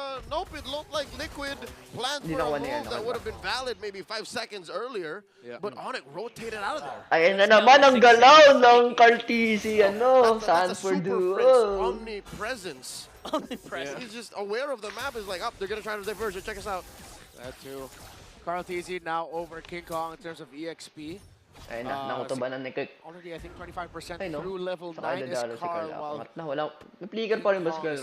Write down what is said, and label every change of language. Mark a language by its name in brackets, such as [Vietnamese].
[English] Nope, it looked like Liquid planned for a move that would have been valid maybe 5 seconds earlier, but ONIC rotated out of there. [Filipino] Ayan na naman ang galaw ng Cartesi, Sanford duo. [English] Omnipresence. He's just aware of the map. Is like, they're gonna try to diverge. Check us out. That too. Cartesi now over King Kong in terms of EXP. [Filipino] Ayun na, nakutubanan ni Kirk. [English] Already, I think 25% through level 9 is Carl, while [Filipino] wala, may flicker pa rin ba si Kirk?